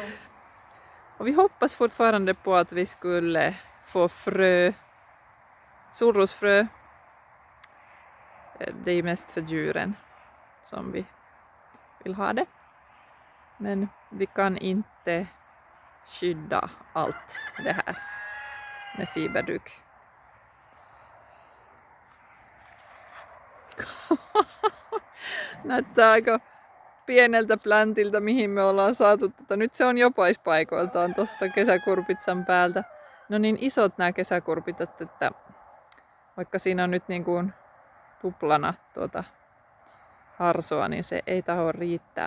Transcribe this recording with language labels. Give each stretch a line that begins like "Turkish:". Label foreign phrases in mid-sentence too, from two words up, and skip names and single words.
Swedish: Och vi hoppas fortfarande på att vi skulle få frö. Solrosfrö. Det är mest för djuren som vi vill ha det. Men vi kan inte skydda allt det här med fiberduk.
Finnish: Näyttää aika pieneltä pläntiltä, mihin me ollaan saatu. Nyt se on jo pois paikoiltaan tuosta kesäkurpitsan päältä. No niin isot nämä kesäkurpitat, että vaikka siinä on nyt niin kuin tuplana harsoa, niin se ei taho riittää.